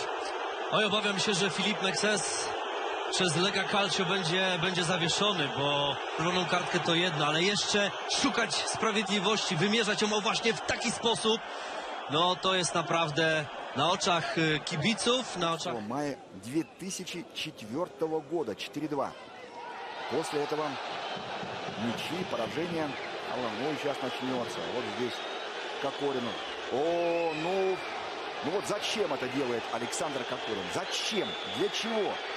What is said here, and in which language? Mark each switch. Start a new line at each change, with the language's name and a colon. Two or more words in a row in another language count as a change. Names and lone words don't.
Polish: Oj, obawiam się, że Filip Mekses przez Lega Calcio będzie zawieszony, bo czerwoną kartkę to jedno, ale jeszcze szukać sprawiedliwości, wymierzać ją właśnie w taki sposób, no to jest naprawdę na oczach kibiców, na oczach...
Russian: Мая 2004 года, 4-2. После этого ничьи, поражения. Ну, сейчас начнется. Вот здесь Кокорину. О, ну вот зачем это делает Александр Кокорин? Зачем? Для чего?